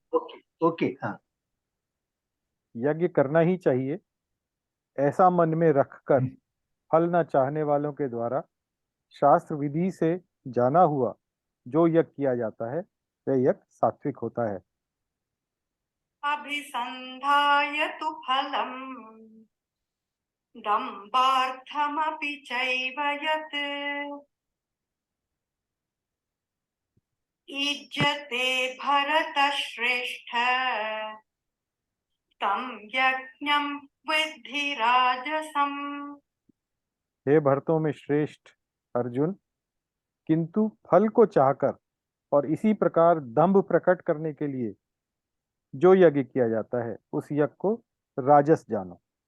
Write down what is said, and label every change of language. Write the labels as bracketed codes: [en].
[hi] Okay okay, हाँ। यज्ञ करना ही चाहिए, ऐसा मन में रखकर फल न चाहने वालों के द्वारा शास्त्र विधि से जाना हुआ जो यज्ञ किया जाता है वह यज्ञ सात्विक होता है। [sa] अभिसन्धाय तु फलम् दम्भार्थमपि चैव यत् ईज्यते भरतश्रेष्ठ तं यज्ञं विद्धि राजसम्। [hi] हे भरतों में श्रेष्ठ अर्जुन, किंतु फल को चाहकर और इसी प्रकार दंभ प्रकट करने के लिए जो यज्ञ किया जाता है उस यज्ञ को राजस जानो।